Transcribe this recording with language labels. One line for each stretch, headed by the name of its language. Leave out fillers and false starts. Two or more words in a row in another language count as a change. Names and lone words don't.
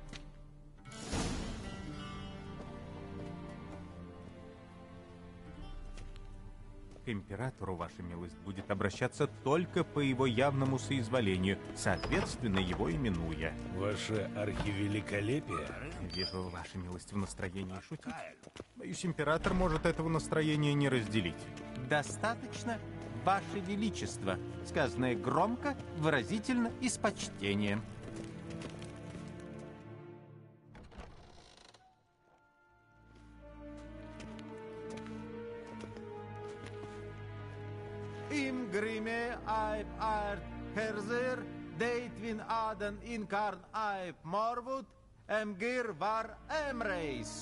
Russian: К императору, ваша милость, будет обращаться только по его явному соизволению, соответственно, его именуя. Ваше архивеликолепие? Вижу, ваша милость в настроении шутить. Боюсь, император может этого настроения не разделить. Достаточно, ваше величество, сказанное громко, выразительно и с почтением. Im Grimme Aib Art Herzer, Deitvin Aden Inkarn Aib Morwood, Emgir Var Emreis.